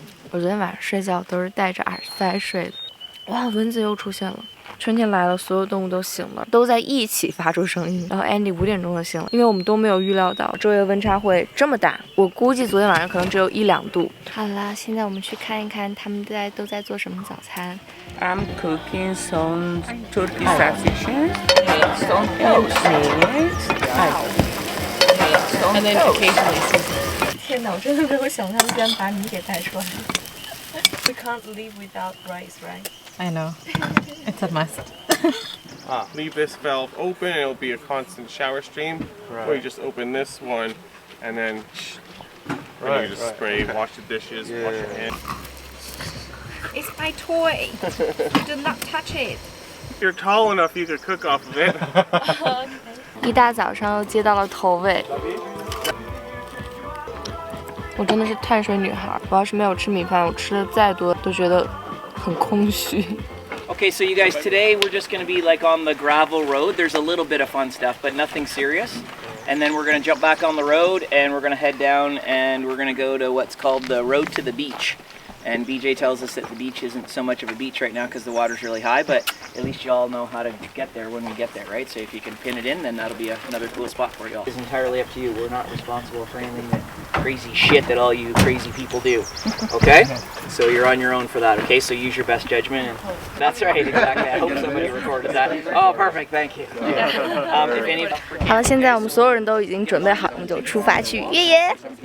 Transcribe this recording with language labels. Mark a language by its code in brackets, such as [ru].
[zh] 我昨天晚上睡觉都是戴着耳塞睡的。哇，蚊子又出现了！春天来了，所有动物都醒了，都在一起发出声音。然后 Andy 5点钟就醒了，因为我们都没有预料到昼夜温差会这么大。我估计昨天晚上可能只有1、2度。好啦，现在我们去看一看他们都在做什么早餐。 [en] I'm cooking some turkey sausages, some toast, and then occasionally. [zh] 天哪，我真的没有想到他们居然把你给带出来。 [en] We can't live without rice, right? I know. It's a must. Leave this valve open and it'll be a constant shower stream. Or you just open this one and then you just spray, wash the dishes, wash your hands. It's my toy. Do not touch it. If you're tall enough, you could cook off of it. [zh] 一大早上又接到了投喂。我真的是碳水女孩，我要是没有吃米饭，我吃的再多都觉得很空虚。 [en] Okay, so you guys, today we're just going to be like on the gravel road. There's a little bit of fun stuff, but nothing serious. And then we're going to jump back on the road and we're going to head down and we're going to go to what's called the road to the beach. And BJ tells us that the beach isn't so much of a beach right now because the water's really high, but at least you all know how to get there when we get there, right? So if you can pin it in, then that'll be another cool spot for you all. It's entirely up to you. We're not responsible for anything that crazy shit that all you crazy people do, okay? So you're on your own for that, okay? So use your best judgment. And that's right, exactly. I hope somebody recorded that. Oh, perfect, thank you. If any... [zh] 好了，现在我们所有人都已经准备好，我们就出发去越野。